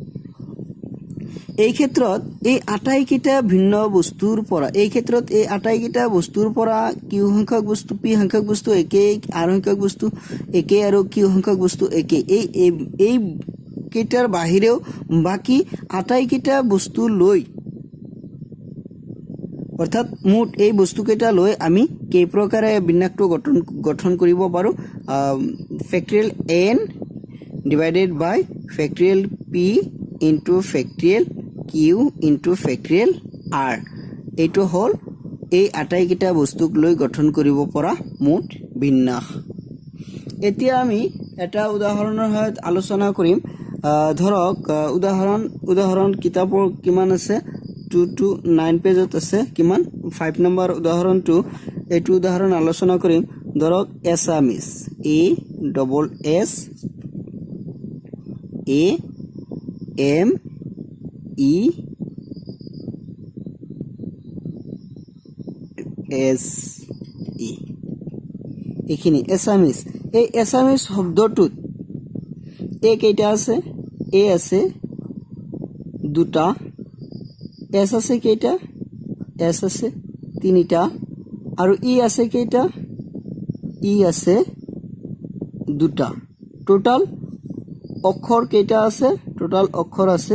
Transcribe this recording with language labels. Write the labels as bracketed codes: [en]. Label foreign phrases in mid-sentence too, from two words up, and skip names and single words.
[as] এই ক্ষেত্ৰত এই আটাইকিটা ভিন্ন বস্তুৰ পৰা এই ক্ষেত্ৰত এই আটাইকিটা বস্তুৰ পৰা q সংখ্যক বস্তু p সংখ্যক বস্তু একে r সংখ্যক বস্তু একে আৰু q সংখ্যক বস্তু একে এই কেইটাৰ বাহিৰেও বাকি আটাইকিটা বস্তু লৈ অর্থাৎ মুঠ এই বস্তু কেইটা লৈ আমি কেই প্ৰকাৰে বিন্যাসটো গঠন কৰিব পাৰো [en] factorial n divided by factorial p into factorial q into factorial r [as] এইটো হল এই আটাইকিটা বস্তুক লৈ গঠন কৰিব পৰা মুঠ বিন্যাস এতিয়া আমি এটা উদাহৰণৰ সৈতে আলোচনা কৰিম ধৰক উদাহৰণ কিতাপৰ কিমান আছে 2 to 9 পেজত আছে কিমান 5 নম্বৰ উদাহৰণটো এইটো উদাহৰণ আলোচনা কৰিম ধৰক এছামিজ [en] a double s [as] a m e s e এখিনি এছামিজ এই এছামিজ শব্দটোত এ কেইটা আছে এ আছে দুটা এস আছে কেইটা এস আছে তিনিটা আৰু ই আছে কেইটা ই আছে দুটা টোটাল অক্ষৰ কেইটা আছে টোটাল অক্ষৰ